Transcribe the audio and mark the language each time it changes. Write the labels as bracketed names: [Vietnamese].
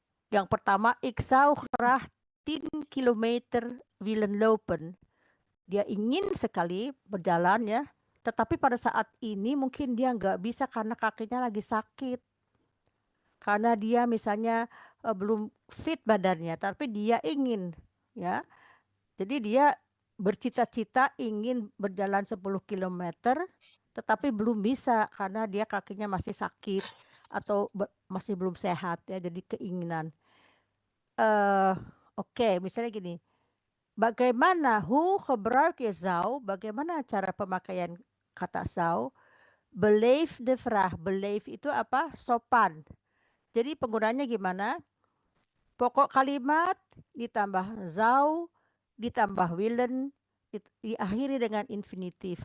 [Indonesian] Yang pertama, [Dutch] ik zou graag 10 kilometer willen lopen. [Indonesian] Dia ingin sekali berjalan ya, tetapi pada saat ini mungkin dia nggak bisa karena kakinya lagi sakit. Karena dia misalnya belum fit badannya, tapi dia ingin ya. Jadi dia bercita-cita ingin berjalan 10 kilometer, tetapi belum bisa karena dia kakinya masih sakit atau masih belum sehat ya, jadi keinginan. Oke, misalnya gini. Bagaimana [Dutch] hoe gebruik je zou? [Indonesian] Bagaimana cara pemakaian kata zou? [Dutch] Beleef de vraag. [Indonesian] Beleef itu apa? Sopan. Jadi penggunaannya gimana? Pokok kalimat ditambah zou, ditambah willen, diakhiri dengan infinitif.